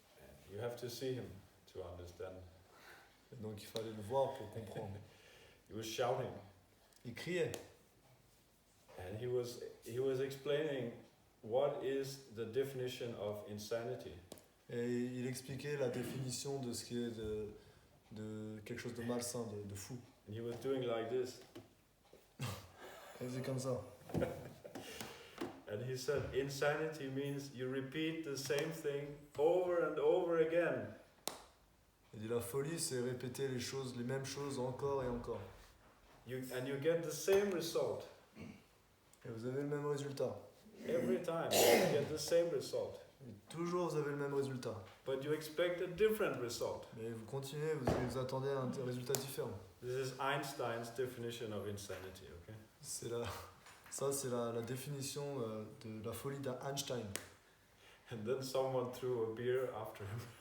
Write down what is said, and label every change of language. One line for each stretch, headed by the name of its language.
English: And you have to see him to understand.
French: Et donc il fallait le voir pour comprendre.
English: He was shouting.
French: Il criait.
English: And he was explaining what is the definition of insanity.
French: Et il expliquait la définition de ce qui est de quelque chose de malsain, de fou.
English: And he was doing like this.
French: Il faisait comme ça.
English: And he said, insanity means you repeat the same thing over and over again.
French: Il dit la folie, c'est répéter les mêmes choses encore et encore.
English: And you get the same result.
French: Et vous avez le même résultat.
English: Every time you get the same result.
French: Et toujours vous avez le même résultat.
English: But you expect a different result.
French: Mais vous continuez, vous attendez un résultat différent.
English: This is Einstein's definition of insanity, okay?
French: C'est la définition de la folie d'Einstein.
English: And then someone threw a beer after him.